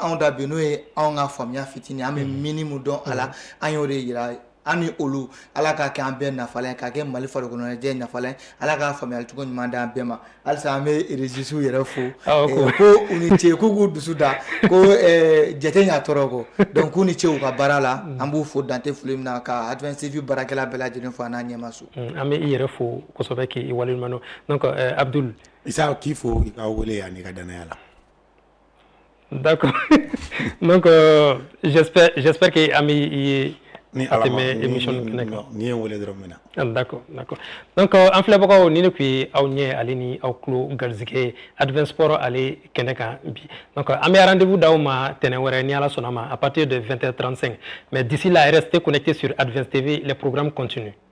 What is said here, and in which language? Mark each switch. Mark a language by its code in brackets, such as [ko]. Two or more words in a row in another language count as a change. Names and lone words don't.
[bm] anw da bi n'o ye anw ka faamuya fitinin an bɛ minimum dɔn a la an y'o de yira an ni olu ala k'a kɛ an bɛɛ nafalen k'a kɛ Mali farikolo ɲɛnajɛ nafalen ala k'a faamuyali cogo ɲuman d'an bɛɛ ma halisa an bɛ régissus yɛrɛ fo ko u ni ce k'u k'u dusu da ko jate ɲa tɔɔrɔ kɔ donc k'u ni ce u ka baara la an b'u fo dante foli min na ka Advance TV baarakɛla bɛɛ lajɛlen fo a n'a ɲɛma so. An bɛ i yɛrɛ fo kosɛbɛ k'i waleɲuman dɔn donc Abdul. Isa k'i fo i ka wele ani ka danaya la. [fr] D'accord donc j'espère que [bm] an bɛ ni émission ni ye wele dɔrɔn min na. [fr] D'accord donc [bm] an filɛbagaw ni ne tun ye aw ɲɛ ale ni aw tulo garizigɛ Advance Sport ale kɛnɛ kan bi donc an bɛ rendez-vous d'aw ma tɛnɛn wɛrɛ ni ala sɔnna ma [fr] à partir de 20h35 mais d'ici là restez connectés sur Advance TV les programmes continuent.